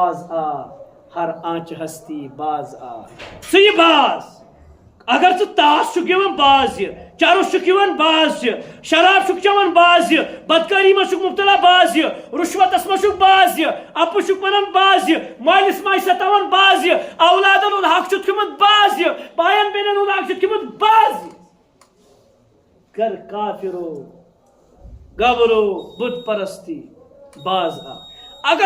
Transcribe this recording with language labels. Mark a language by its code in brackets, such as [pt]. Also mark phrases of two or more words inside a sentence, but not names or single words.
[fa] باز آ ہر آنچ ہستی باز آ [ks] سی باز اگر ژٕ تاس چھُکھ یِوان باز یہِ چرس چھُکھ یِوان باز یہِ شراب چھُکھ چٮ۪وان باز یہِ بدکٲری منٛز چھُکھ مُبتلا باز یہِ رُشوتس منٛز چھُکھ باز یہِ اپُز چھُکھ ونان باز یہِ مٲلِس ماجہِ ستاوان باز یہِ اولادن ہُنٛد حق چھُتھ کھیوٚمُت باز یہِ بایَن بیٚنٮ۪ن ہُنٛد حق چھُتھ کھیوٚمُت باز یہِ کر [fa] کافرو گبرو بت پرستی باز آ [ks] اگر